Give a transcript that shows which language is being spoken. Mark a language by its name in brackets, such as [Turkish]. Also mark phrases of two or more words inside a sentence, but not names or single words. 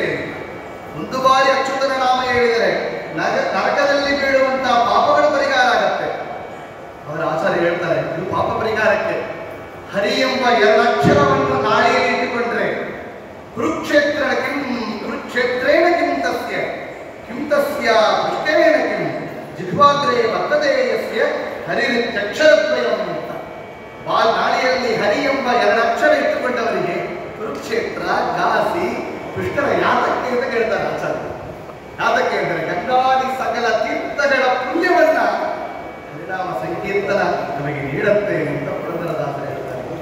[Kannada] ಒಂದು ಬಾರಿ ಅಚ್ಯುತನ ನಾಮ ಹೇಳಿದರೆ ನರಕದಲ್ಲಿ ಬೀಳುವಂತಹ ಪಾಪಗಳ ಪರಿಹಾರ ಆಗತ್ತೆ. ಅವರ ಆಚಾರ್ಯ ಹೇಳ್ತಾರೆ, ಇದು ಪಾಪ ಪರಿಹಾರಕ್ಕೆ ಹರಿ ಎಂಬ 2 ಅಕ್ಷರವನ್ನು ನಾಳೆಯಲ್ಲಿ ಇಟ್ಟುಕೊಂಡು [Sanskrit] ಕುರುಕ್ಷೇತ್ರೇಣ ಕಿಂ ತಸ್ಯ ಪುಷ್ಕರೇಣ ಕಿಂ ಜಿಹ್ವಾಗ್ರೇ ವರ್ತದೆ ಯಸ್ಯ ಹರಿರಿತ್ಯಕ್ಷರದ್ವಯಂ [Kannada] ಅಂತ. ನಾಳೆಯಲ್ಲಿ ಹರಿ ಎಂಬ ಎರಡು ಅಕ್ಷರ ಇಟ್ಟುಕೊಂಡವರಿಗೆ ಕುರುಕ್ಷೇತ್ರ, ಗಾಸಿ, ಪುಷ್ಕರ ಯಾತಕ್ಕೆ ಅಂತ ಕೇಳ್ತಾರೆ ಆಚಾರ್ಯ. ಯಾತಕ್ಕೆ ಅಂದರೆ ಗಂಗಾದಿ ಸಕಲ ತೀರ್ಥಗಳ ಪುಣ್ಯವನ್ನ ಹರಿನಾಮ ಸಂಕೀರ್ತನ ನಮಗೆ ನೀಡುತ್ತೆ ಅಂತ ಪುರಂದರದಾಸರು ಹೇಳ್ತಾರೆ.